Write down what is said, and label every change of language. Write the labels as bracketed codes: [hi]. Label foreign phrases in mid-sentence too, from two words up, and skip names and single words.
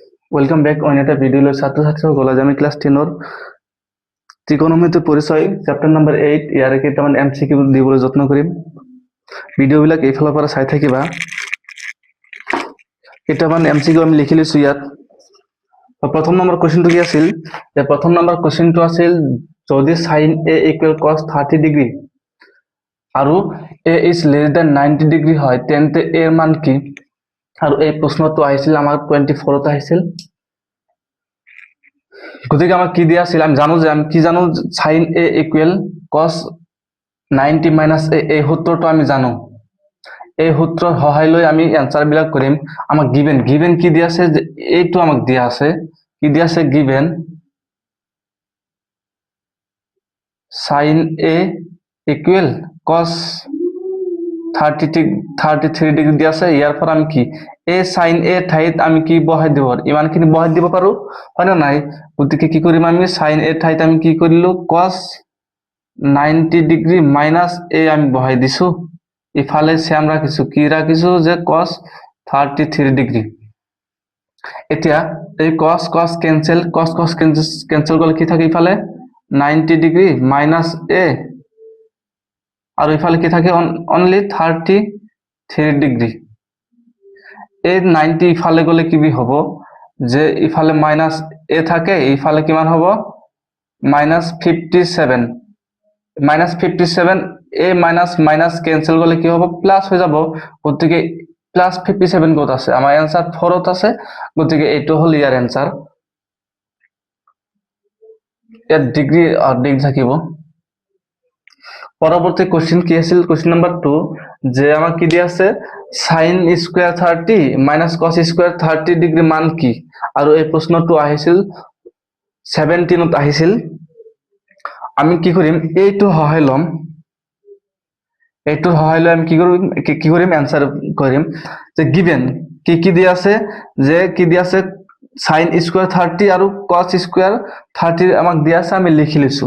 [en] welcome back [as] অন্য একটা ভিডিও ছাত্রছাত্রীসকল আজি আমি ক্লাস 10 ত্ৰিকোণমিতি পৰিচয় চেপ্টাৰ নম্বৰ 8 ইয়াৰে কেইটামান এমচিকিউ দিবলৈ যত্ন কৰিম। ভিডিঅ'বিলাক এইফালৰ পৰা চাই থাকিবা। কেইটামান এমচিকিউ আমি লিখি লৈছো ইয়াত। প্ৰথম নম্বৰ কোৱেশ্চনটো কি আছিল? যে প্ৰথম নম্বৰ কোৱেশ্চনটো আছিল যদি [en] sin a equal cos 30 degree [as] আৰু [en] a is less than 90 degree [as] হয় তেন্তে a এর মান কি? আৰু এই প্ৰশ্নটো আহিছিল আমাৰ 24ত আহিছিল। গতিকে আমাক কি দিয়া আছিল? আমি জানো যে আমি কি জানো [en] sin a equal cos 90 minus a [as] এই সূত্ৰটো আমি জানো। এই সূত্ৰৰ সহায় লৈ আমি এনসাৰ বিলাক কৰিম। আমাক গিভেন কি দিয়া আছে? যে এইটো আমাক দিয়া আছে। কি দিয়া আছে? [en] given sin a equal cos 33 degree [as] দিয়া আছে। ইয়াৰ পৰা আমি কি a sin a ঠাইত আমি কি বহাই দিব পাৰো? ইমানখিনি বহাই দিব পাৰো, হয় না নাই? গতিকে কি কৰিম আমি? sin a ঠাইত আমি কি কৰিলো? [en] cos 90 degree minus a [as] আমি বহাই দিছো। ইফালে সেম রাখিছো, কি রাখিছো? যে [en] cos 33 degree. [as] এতিয়া এই cos কেনসেল করলে কি থাকে? ইফালে [en] 90 degree minus a [as] আর ইফালে কি থাকে? [en] only 33 degree. [as] এই 90 ইফালে গলে কি হব? যে ইফালে মাইনাস a থাকে, ইফালে কিমান হব? মাইনাস 57। [bn] মাইনাস 57 a মাইনাস মাইনাস ক্যান্সেল করলে কি হবে? [as] প্লাস হয়ে যাব। গতিকে প্লাস 57 কত আছে? আমার অ্যান্সার 4ত আছে। গতিকে এইটো হল ইয়ার অ্যান্সার। এর ডিগ্রি থাকিব। পরবর্তী কোশ্চেন কি আছিল? [en] question number 2 [as] যে আমার কি দিয়া আছে? [en] sin square 30 minus cos square 30 degree মান কি? [as] আর এই প্রশ্নটো আহিছিল 17ত আহিছিল। আমি কি কৰিম? এইটো সহায় লম। এইটোৰ সহায় লৈ আমি কি কৰিম? এনসার কৰিম। যে গিভেন কি দিয়া আছে? যে কি দিয়া আছে? [en] sin square 30 [as] আৰু [en] cos square 30 [as] আমাক দিয়া আছে, আমি লিখি লৈছো।